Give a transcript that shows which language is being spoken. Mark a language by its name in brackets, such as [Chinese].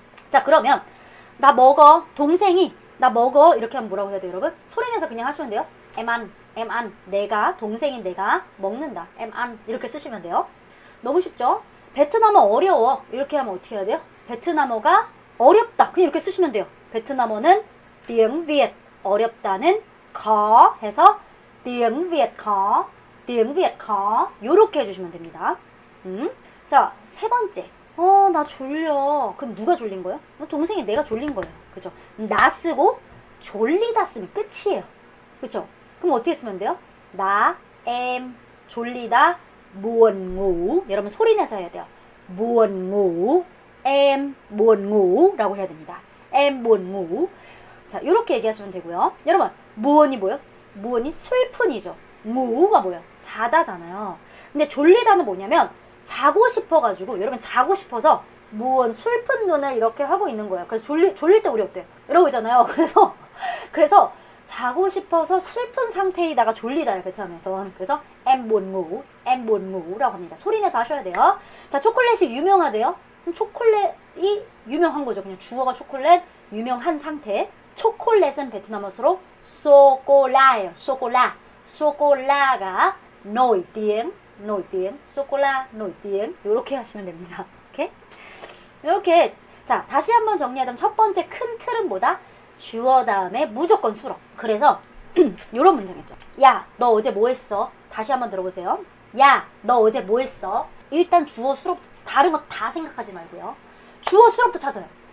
[Korean] 자, 그러면 나 먹어. 동생이 나 먹어. 이렇게 하면 뭐라고 해야 돼요, 여러분? 소리 내서 그냥 하시면 돼요. [Vietnamese] em ăn. [Korean] 내가, 동생인 내가 먹는다. [Vietnamese] em ăn. [Korean] 이렇게 쓰시면 돼요. 너무 쉽죠? 베트남어 어려워. 이렇게 하면 어떻게 해야 돼요? 베트남어가 어렵다. 그냥 이렇게 쓰시면 돼요. 베트남어는 tiếng Việt. 어렵다는 khó 해서 [Vietnamese] tiếng Việt khó. tiếng Việt khó. [Korean] 요렇게 해주시면 됩니다. 자, 세 번째. 나 졸려. 그럼 누가 졸린 거예요? 동생이 내가 졸린 거예요. 그죠? 나 쓰고 졸리다 쓰면 끝이에요. 그죠? 그럼 어떻게 쓰면 돼요? [Vietnamese] 나, em, [Korean] 졸리다, [Vietnamese] buồn ngủ. [Korean] 여러분 소리 내서 해야 돼요. [Vietnamese] buồn ngủ, em buồn ngủ [Korean] 라고 해야 됩니다. [Vietnamese] em buồn ngủ. [Korean] 자, 이렇게 얘기하시면 되고요. 여러분, buồn 이 뭐예요? buồn 이 슬픈이죠. ngủ 가 뭐예요? 자다잖아요. 근데 졸리다는 뭐냐면 자고 싶어가지고 여러분 자고 싶어서 무언 슬픈 눈을 이렇게 하고 있는 거예요. 그래서 졸릴 때 우리 어때요? 이러고 있잖아요. 그래서 자고 싶어서 슬픈 상태이다가 졸리다요, 베트남에서. 그래서 [Vietnamese] em buồn ngủ [Korean] 라고 합니다. 소리 내서 하셔야 돼요. 자, 초콜릿이 유명하대요. 그럼 초콜릿이 유명한 거죠. 그냥 주어가 초콜릿, 유명한 상태. 초콜릿은 베트남어로 소콜라예요. [Vietnamese] 소콜라가 nổi tiếng, 소콜라, nổi tiếng. [Korean] 요렇게 하시면 됩니다. 오케이? 이렇게. 자, 다시 한번 정리하자면 첫 번째 큰 틀은 뭐다? 주어 다음에 무조건 수로. 그래서 요런 문장이죠. 야, 너 어제 뭐 했어? 다시 한번 들어보세요. 야, 너 어제 뭐 했어? 일단 주어 수로부터 다른 거 다 생각하지 말고요. 주어 수로부터 찾아요.